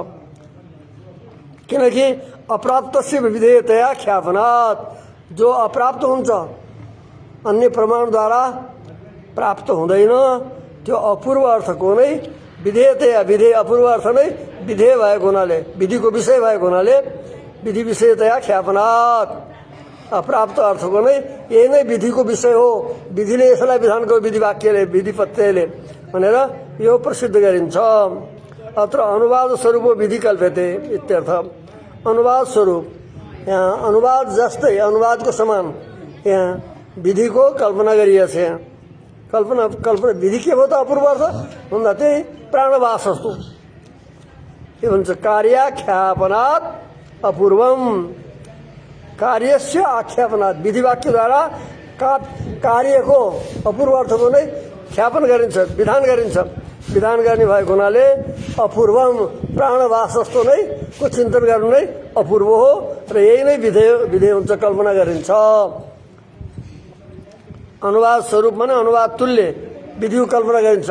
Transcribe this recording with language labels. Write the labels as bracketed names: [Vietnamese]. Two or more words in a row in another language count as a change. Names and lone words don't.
[Nepali] किनकि [Sanskrit] अप्राप्तस्य विधेयतया ख्यापनात्, [Nepali] जो अप्राप्त हुन्छ अन्य प्रमाणद्वारा प्राप्त हुँदैन, त्यो अपूर्व अर्थको नै विधेयतया, विधेय अपूर्व अर्थ नै विधेय भएको हुनाले, विधिको विषय भएको हुनाले [Sanskrit] विधि विषयतया ख्यापनात्, [Nepali] अप्राप्त अर्थको नै यही नै विधिको विषय हो, विधिले यसलाई विधानको विधि वाक्यले विधि प्रत्ययले भनेर यो प्रसिद्ध गरिन्छ। [Sanskrit] अत्र अनुवाद स्वरूप विधि कल्प्यते इत्यर्थ। [Nepali] अनुवाद स्वरूप, यहाँ अनुवाद जस्तै, अनुवादको समान यहाँ विधिको कल्पना गरिएको छ। यहाँ कल्पना विधि के भयो त अपूर्व अर्थ भन्दा त्यही प्राणवास जस्तो के भन्छ, [Sanskrit] कार्याख्यापनात् अपूर्वम, कार्यस्य आख्यापनात्, [Nepali] विधिवाक्यद्वारा कार्यको अपूर्व अर्थको नै ख्यापन गरिन्छ, विधान गरिन्छ, विधान गर्ने भएको हुनाले अपूर्वम, प्राणवास जस्तो नै को चिन्तन गर्नु नै अपूर्व हो र यही नै विधेय हुन्छ, कल्पना गरिन्छ। अनुवाद स्वरूप माने अनुवाद तुल्य विधिको कल्पना गरिन्छ।